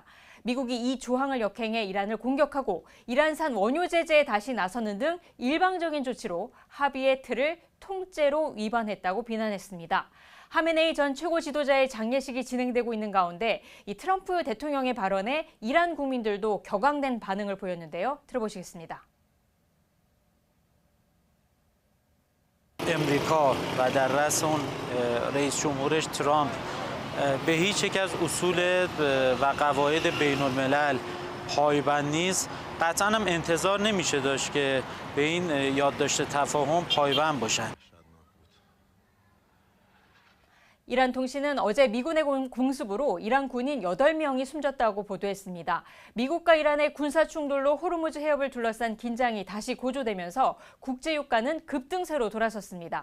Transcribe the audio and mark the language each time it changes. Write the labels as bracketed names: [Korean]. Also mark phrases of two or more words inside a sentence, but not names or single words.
[Korean] 미국이 이 조항을 역행해 이란을 공격하고 이란산 원유 제재에 다시 나서는 등 일방적인 조치로 합의의 틀을 통째로 위반했다고 비난했습니다. 하메네이 전 최고 지도자의 장례식이 진행되고 있는 가운데 이 트럼프 대통령의 발언에 이란 국민들도 격앙된 반응을 보였는데요. 들어보시겠습니다. [Persian] امریکا و در رأس اون رئیس جمهورش ترامپ به هیچ یک از اصول و قواعد بین الملل پایبند نیست قطعا هم انتظار نمیشه داشت که به این یادداشت تفاهم پایبند باشن. [Korean] 이란 통신은 어제 미군의 공습으로 이란 군인 8명이 숨졌다고 보도했습니다. 미국과 이란의 군사 충돌로 호르무즈 해협을 둘러싼 긴장이 다시 고조되면서 국제 유가는 급등세로 돌아섰습니다.